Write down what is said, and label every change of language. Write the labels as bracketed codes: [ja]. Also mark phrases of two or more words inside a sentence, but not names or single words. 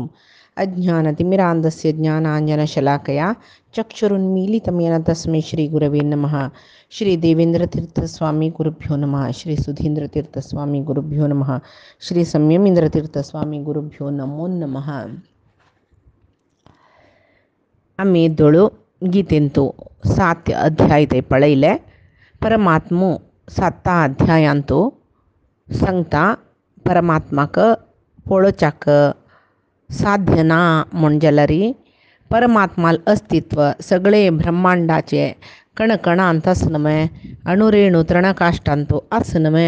[sa] अज्ञानतिमिरान्धस्य ज्ञानाञ्जनशलाकया चक्षुरुन्मीलितं येन तस्मै श्रीगुरवे नमः। श्री देवेंद्रतीर्थस्वामी गुरुभ्यो नमः। श्री सुधींद्रतीर्थस्वामी गुरुभ्यो नमः। श्री संयमींद्रतीर्थस्वामी गुरुभ्यो नमो नमः. [kok] आम्ही दोळो गीतेंतो 7 अध्याय ते पळयले. परमात्मो 7 अध्यायांतो सांगता परमात्माक पळोवच्याक साध्य ना म्हण जाल्यार परमात्माल अस्तित्व सगळे ब्रह्मांडाचे कणकणांत आसनमे अणुरेणू तृणकाष्ठांतो आसनमे